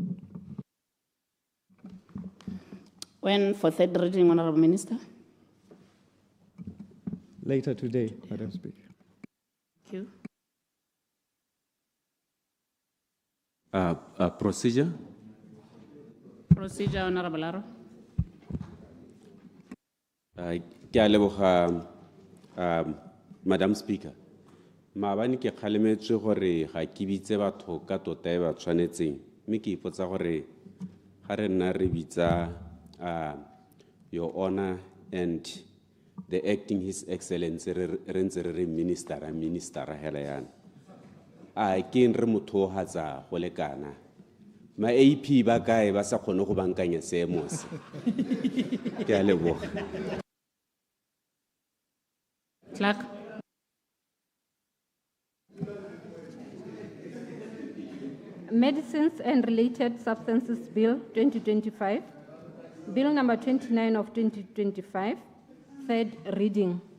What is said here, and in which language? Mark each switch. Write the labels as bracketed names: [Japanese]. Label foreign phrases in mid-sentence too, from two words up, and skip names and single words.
[English] When for third reading, Honorable Minister? Later today, Madam Speaker. Thank you. Procedure. Procedure, Honorable Laro. [Tswana] Ke a leboga, [English] Madam Speaker. [Tswana] Maabane ke kgalemetswe gore ga ke bitse batho ka tota e ba tshwanetseng, mme ke ipotsa gore ga re nna re bitsa [English] Your Honor and the acting His Excellency [Tswana] re ntse re re minister hela yana. Ke re motho o hatsa go lekana. Ma AP ba kae ba sa kgone go bankanya seemo se. Ke a leboga. [English] Clerk. Medicines and Related Substances Bill 2025, Bill number 29 of 2025, third reading.